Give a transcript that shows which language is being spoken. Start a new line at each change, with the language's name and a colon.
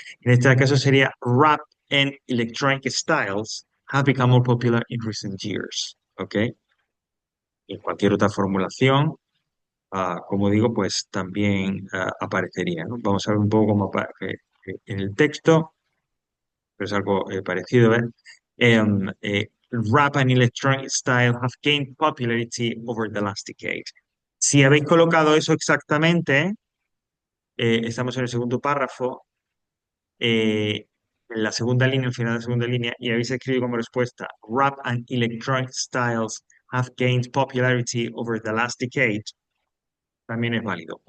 Spanish: En este caso sería
English: rap and electronic styles have become more popular in recent years, ¿ok?
Spanish: Y cualquier otra formulación, como digo, pues también aparecería, ¿no? Vamos a ver un poco cómo aparece en el texto, pero es algo parecido, ¿eh?
English: Rap and electronic style have gained popularity over the last decade.
Spanish: Si habéis colocado eso exactamente, estamos en el segundo párrafo, en la segunda línea, al final de la segunda línea, y habéis escrito como respuesta,
English: rap and electronic styles have gained popularity over the last decade,
Spanish: también es válido.